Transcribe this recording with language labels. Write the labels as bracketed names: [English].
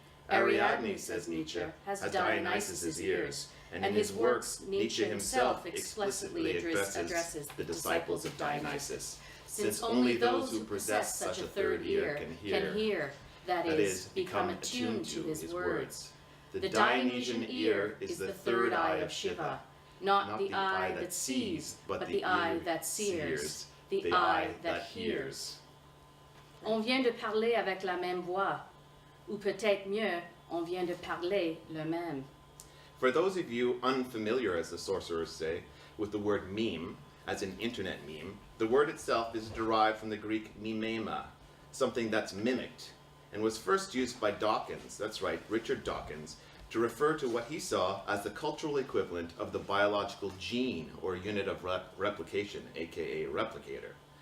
[English] Ariadne, says Nietzsche, has Dionysus's ears, and in his works Nietzsche himself explicitly addresses the disciples of Dionysus, since only those who possess such a third ear can hear, that is, become attuned to his words. The Dionysian ear is the third eye of Shiva, not the eye that sees, but the eye that sears, the eye that hears. [French] On vient de parler avec la même voix, ou peut-être mieux, on vient de parler le même. [English] For those of you unfamiliar, as the sorcerers say, with the word meme, as in internet meme, the word itself is derived from the Greek mimema, something that's mimicked, and was first used by Dawkins, that's right, Richard Dawkins, to refer to what he saw as the cultural equivalent of the biological gene or unit of replication, aka replicator.